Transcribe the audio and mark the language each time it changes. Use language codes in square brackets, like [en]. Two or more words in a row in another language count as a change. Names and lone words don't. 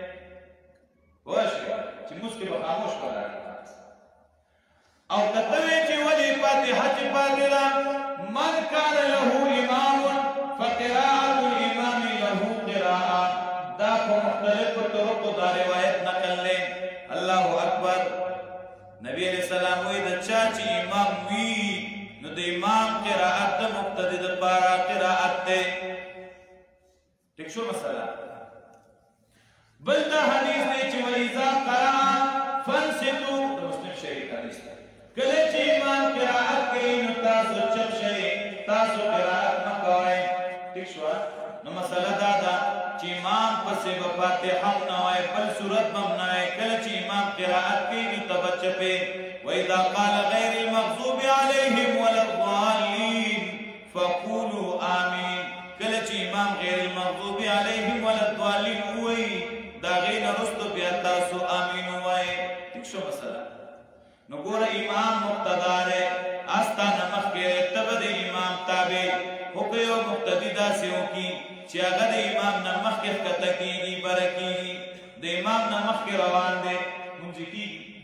[ps] پوه شئ چې مونځ کې به خاموش ولاړ او که ته وایې چې ولې فاتحه چې پاتې ده [ar] من کان له امام فقراءة الامام له قراءه [ps] دا په مختلفو طرقو دا روایت نقل دی [ar] الله اکبر [ps] نبی [ar] علیہ السلام [ps] وایي د چا چې امام وي نو د امام قراءت د مقتدي دپاره قراءت دی ټیک شو مسله بل دا حدیث دی چې [ar] وإذا قرأ فانصتوا [ps] د مسلم شریف حدیث دی کله چې امام قراءت کوي نو تاسو چپ شئ تاسو قراءت مه کوئ ټیک شوه نو مسله دا ده چې امام پسې به فاتحه هم نه وایي بل صورت به هم نه وایي کله چې امام قراءت کوي نو ته به چپې [ar] وإذا قال غير المغضوب عليهم ولا الضالين فقولوا آمين [ps] کله چې امام غیر [ar] المغضوب عليهم ولا الضالين [ps] وایي د هغې نه وروستو بیا تاسو آمین ووایئ ټیک شو مسله نو ګوره امام مقتدا دی استا نه مخکې ته به د امام تابع خو که یو مقتدي داسې وکړي چې هغه د امام نه مخکې ښکته کېږي بره کېږي د امام نه مخکې روان دی مونځ کېږي